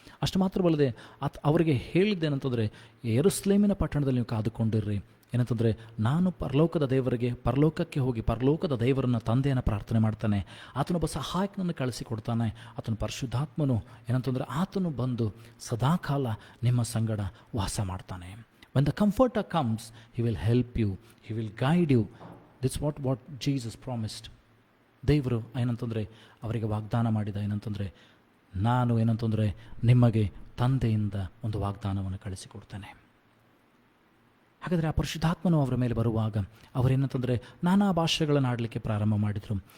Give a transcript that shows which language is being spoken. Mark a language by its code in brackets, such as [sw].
[kn] ಅಷ್ಟು ಮಾತ್ರವಲ್ಲದೆ ಅವರಿಗೆ ಹೇಳಿದ್ದೇನಂತಂದರೆ, ಯೆರೂಸಲೇಮಿನ ಪಟ್ಟಣದಲ್ಲಿ ನೀವು ಕಾದುಕೊಂಡಿರ್ರಿ, ಏನಂತಂದರೆ ನಾನು ಪರಲೋಕಕ್ಕೆ ಹೋಗಿ ಪರಲೋಕದ ದೇವರನ್ನು ತಂದೆಯನ್ನು ಪ್ರಾರ್ಥನೆ ಮಾಡ್ತಾನೆ, ಆತನೊಬ್ಬ ಸಹಾಯಕನನ್ನು ಕಳಿಸಿಕೊಡ್ತಾನೆ, ಆತನ ಪರಿಶುದ್ಧಾತ್ಮನು ಏನಂತಂದರೆ ಆತನು ಬಂದು ಸದಾಕಾಲ ನಿಮ್ಮ ಸಂಗಡ ವಾಸ ಮಾಡ್ತಾನೆ. [en] when the comforter comes, he will help you, he will guide you. That's what Jesus promised. [kn] ದೇವರು ಏನಂತಂದರೆ ಅವರಿಗೆ ವಾಗ್ದಾನ ಮಾಡಿದ, ಏನಂತಂದರೆ ನಾನು ಏನಂತಂದರೆ ನಿಮಗೆ ತಂದೆಯಿಂದ ಒಂದು ವಾಗ್ದಾನವನ್ನು ಕಳಿಸಿಕೊಡ್ತೇನೆ. ಹಾಗಾದರೆ ಆ ಪರಿಶುದ್ಧಾತ್ಮನು ಅವರ ಮೇಲೆ ಬರುವಾಗ ಅವರೇನಂತಂದರೆ ನಾನಾ ಭಾಷೆಗಳನ್ನು ಆಡಲಿಕ್ಕೆ ಪ್ರಾರಂಭ ಮಾಡಿದರು.